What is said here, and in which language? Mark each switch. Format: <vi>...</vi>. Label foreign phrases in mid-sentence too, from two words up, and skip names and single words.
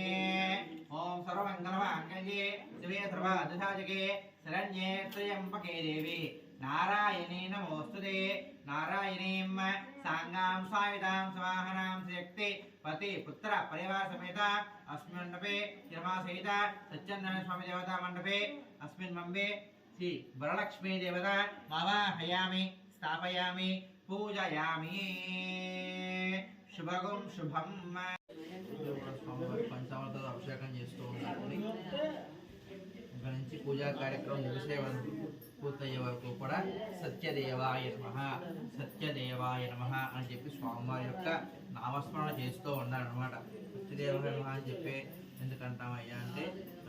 <sa>ओम सर्वमङ्गलमाङ्गल्ये शिवे सर्वार्थसाधके शरण्ये त्र्यम्बके देवी नारायणी नमोस्तुते नारायणीं साङ्गां सायुधां स्वाहनां शक्ति पति पुत्र परिवार समेत अस्मिन् मण्डपे श्रीरमासहित सत्यनारायण स्वामी देवता मण्डपे अस्मिन् मण्डपे श्री वरलक्ष्मी देवता आवाहयामि स्थापयामि पूजयामि शुभगुं शुभं</sa> <te>पंचामृत अभिषेकం చేస్తూ ఉన్నారని ఇక్కడ నుంచి పూజా కార్యక్రమం ముగిసేవరకు పూర్తయ్యే వరకు కూడా</te> <sa>సత్యదేవాయ నమః</sa> <te>అని చెప్పి స్వామివారి యొక్క నామస్మరణ చేస్తూ ఉన్నారనమాట.</te> <sa>సత్యదేవాయ నమః</sa> <te>అని చెప్పి ఎందుకంటామయ్యా అంటే</te>